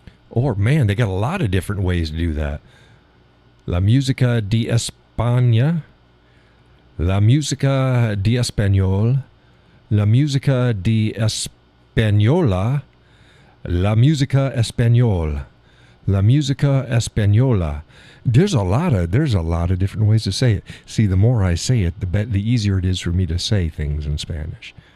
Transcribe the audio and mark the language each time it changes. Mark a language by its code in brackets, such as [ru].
[en] Or, man, they got a lot of different ways to do that. [es] La música de España, la música de español, la música de española, la música español, la música española. [en] There's a lot of different ways to say it. See, the more I say it, the easier it is for me to say things in Spanish.